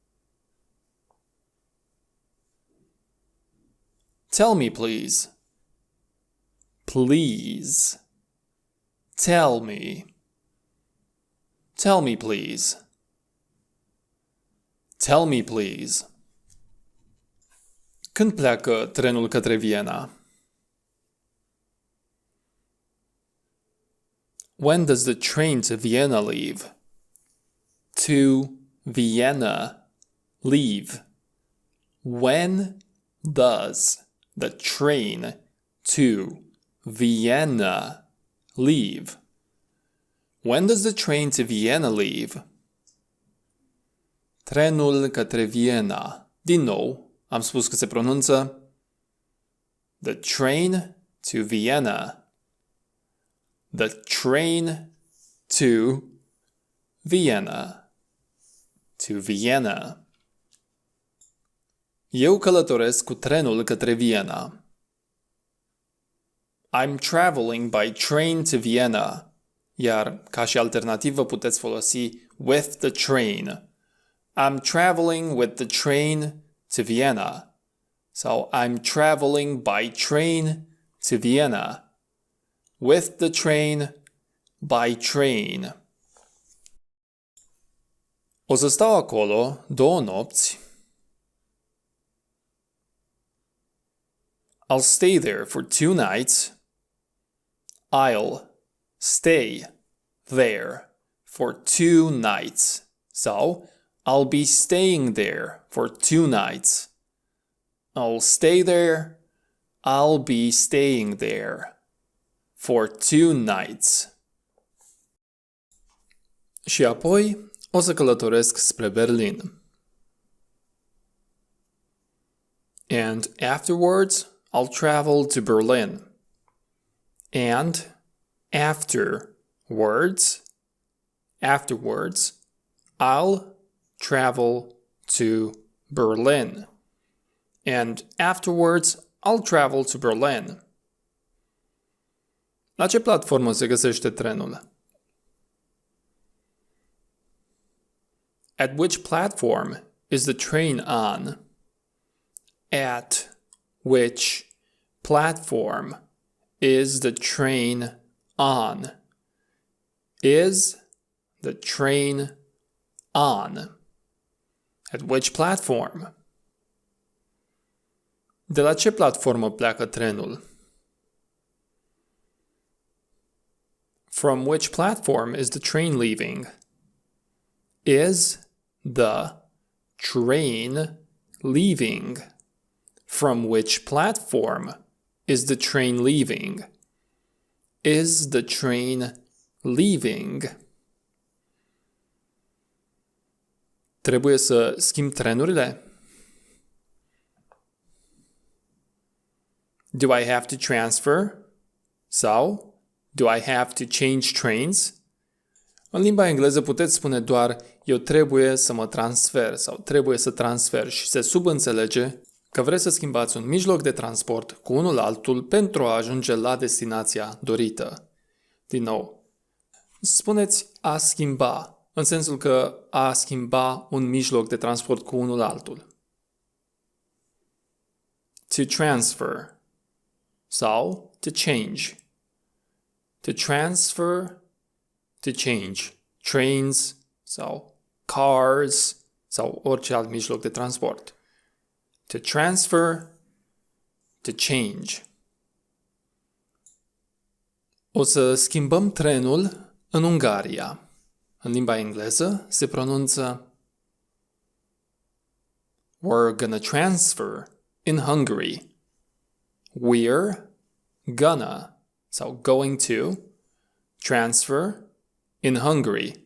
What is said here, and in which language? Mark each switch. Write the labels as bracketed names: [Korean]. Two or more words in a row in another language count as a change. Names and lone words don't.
[English] Tell me, please. Please. Tell me. Tell me, please. Tell me, please. [Romanian] Când pleacă trenul către Viena? [English] When does the train to Vienna leave? To Vienna leave. When does the train to Vienna leave? When does the train to Vienna leave? [Romanian] Trenul către Viena. Din nou, am spus că se pronunță the train to Vienna. [English] The train to Vienna. To Vienna. [Romanian] Eu călătoresc cu trenul către Viena. [English] I'm traveling by train to Vienna. [Romanian] iar ca și alternativă puteți folosi [English] with the train. I'm traveling with the train to Vienna. Sau I'm traveling by train to Vienna. With the train, by train. [Romanian] O să stau acolo 2 nopți. [English] I'll stay there for 2 nights. I'll stay there for 2 nights. Sau I'll be staying there for 2 nights. I'll stay there. I'll be staying there for 2 nights. [Romanian] Și apoi o să călătoresc spre Berlin. [English] And afterwards, I'll travel to Berlin. And afterwards, I'll travel to Berlin. And afterwards, I'll travel to Berlin. [Romanian] La ce platformă se găsește trenul? [English] At which platform is the train on? At which platform is the train on? Is the train on? At which platform? [Romanian] De la ce platformă pleacă trenul? [English] From which platform is the train leaving? Is the train leaving? From which platform is the train leaving? Is the train leaving? [Romanian] Trebuie să schimb trenurile? [English] Do I have to transfer? Sau do I have to change trains? [Romanian] În limba engleză puteți spune doar eu trebuie să mă transfer sau trebuie să transfer și se subînțelege că vreți să schimbați un mijloc de transport cu unul altul pentru a ajunge la destinația dorită. Din nou, spuneți a schimba, în sensul că a schimba un mijloc de transport cu unul altul. [English] To transfer sau to change. To transfer, to change. [Romanian] Trains sau cars sau orice alt mijloc de transport. [English] To transfer, to change. [Romanian] O să schimbăm trenul în Ungaria. În limba engleză se pronunță [English] We're gonna transfer in Hungary. We're gonna sau going to transfer in Hungary.